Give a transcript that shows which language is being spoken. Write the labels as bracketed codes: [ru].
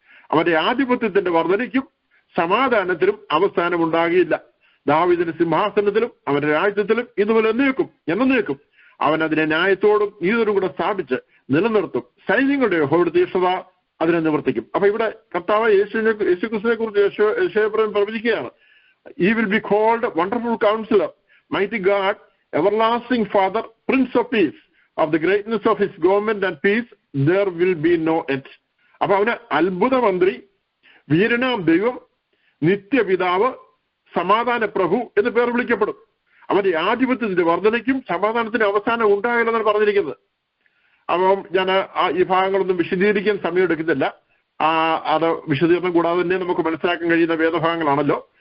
[ml] അവന്റെ ആധിപത്യത്തിന്റെ വർദ്ധനയ്ക്കും സമാധാനത്തിലും അവസാനം ഉണ്ടാകിയില്ല. ദാവീദിന്റെ സിംഹാസനത്തിലും അവന്റെ രാജ്യത്തിലും ഇതുപോലെ എന്നേക്കും അവൻ അതിനെ ന്യായത്തോടും നീതിയോടും കൂടെ സ്ഥാപിച്ച് നിലനിർത്തും. സൈന്യങ്ങളുടെ യഹോവയുടെ തീക്ഷ്ണത അതിനെ നിവർത്തിക്കും. അപ്പൊ ഇവിടെ കർത്താവ് യേശുക്രിസ്തുവിനെ കുറിച്ച് യെശയ്യാ പ്രവചിക്കുകയാണ്. [en] He will be called Wonderful Counselor, Mighty God, Everlasting Father, Prince of Peace. Of the greatness of his government and peace, there will be no end. [ml] അപ്പൊ അവന് അത്ഭുത മന്ത്രി, വീരനാം ദൈവം, നിത്യപിതാവ്, സമാധാന പ്രഭു എന്ന് പേർ വിളിക്കപ്പെടും. അവന്റെ ആധിപത്യത്തിന്റെ വർധനയ്ക്കും സമാധാനത്തിന്റെ അവസാനം ഉണ്ടാകില്ലെന്നാണ് പറഞ്ഞിരിക്കുന്നത്. അപ്പം ഞാൻ ഈ ഭാഗങ്ങളൊന്നും വിശദീകരിക്കാൻ സമയമെടുക്കുന്നില്ല. അത് വിശദീകരണം കൂടാതെ തന്നെ നമുക്ക് മനസ്സിലാക്കാൻ കഴിയുന്ന വേദഭാഗങ്ങളാണല്ലോ.